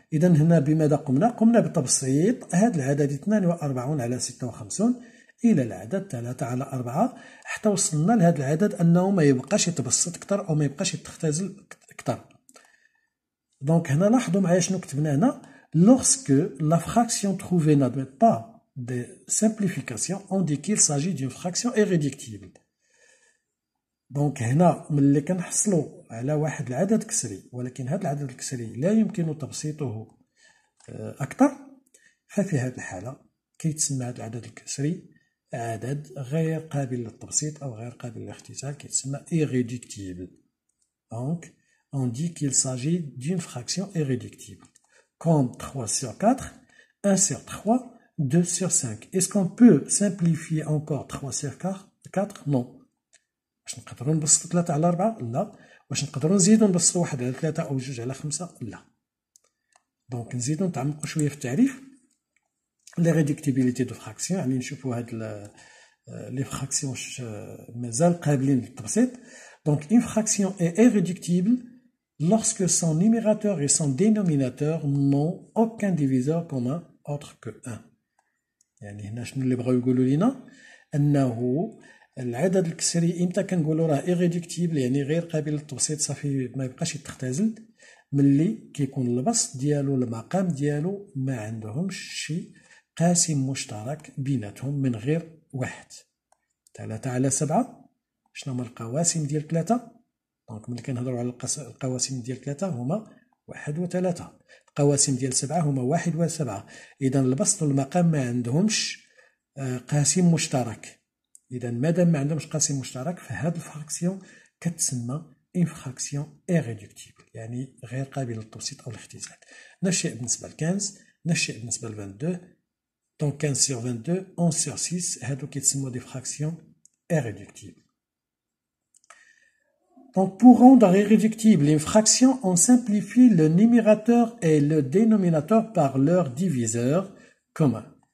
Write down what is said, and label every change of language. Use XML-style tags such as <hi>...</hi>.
<ar>إذا هنا بماذا قمنا؟ قمنا بتبسيط هذا العدد 42 على 56 إلى العدد 3 على 4 حتى وصلنا لهذا العدد أنه ما يبقاش يتبسط أكثر أو ما يبقاش يتختزل أكثر. دونك هنا لاحظوا معايا شنو كتبنا هنا.</ar> <fr>Lorsque la fraction trouvée n'admet pas de simplification, on dit qu'il s'agit d'une fraction irréductible.</fr> <ar>دونك هنا ملي كنحصلوا على واحد العدد كسري ولكن هذا العدد الكسري لا يمكن تبسيطه أكثر، ففي هذه الحالة كيتسمى هذا العدد الكسري عدد غير قابل للتبسيط أو غير قابل للاختزال، كيتسمى irréductible.</ar> <fr>Donc on dit qu'il s'agit d'une fraction irréductible. Comme 3 sur 4, 1 sur 3, 2 sur 5. Est-ce qu'on peut simplifier encore 3 sur 4?</fr> <ar>Non. واش نقدروا نبسطوا 3 على 4؟ لا. واش نقدروا نزيدوا نبسطوا 1 على 3 أو 2 على 5؟ لا. دونك نزيدوا نتعمقوا شوية في التعريف. لي ريدكتيبيليتي دو فراكسيون يعني نشوفوا هاد لي فراكسيون واش مازال قابلين للتبسيط.</ar> <fr>دونك une fraction est irréductible lorsque son numérateur et son dénominateur n'ont aucun diviseur commun autre que 1.</fr> <ar>يعني هنا شنو اللي بغاو يقولوا لينا؟ أنه العدد الكسري إمتى كنقولوا راه irréductible يعني غير قابل للتبسيط، صافي ما يبقاش يتختزل، ملي كيكون البسط ديالو المقام ديالو ما عندهمش شي قاسم مشترك بيناتهم من غير واحد. 3 على 7 شنو هما القواسم ديال 3؟ دونك ملي كنهضروا على القواسم ديال 3 هما 1 و 3، القواسم ديال 7 هما 1 و 7. إذا البسط والمقام ما عندهمش قاسم مشترك. إذا مادام ما عندهمش قاسم مشترك فهاد الفراكسيون كتسمى إن فراكسيون إيريدكتيبل يعني غير قابلة للتبسيط أو الاختزال. نفس الشيء بالنسبة ل 15، نفس الشيء بالنسبة ل 22. دونك 15 sur 22 11 sur 6 هادو كيتسموا دي فراكسيون إيريدكتيبل.</ar> <fr>Donc pour rendre irréductible une fraction, on simplifie le numérateur et le dénominateur par leur diviseur commun.</fr>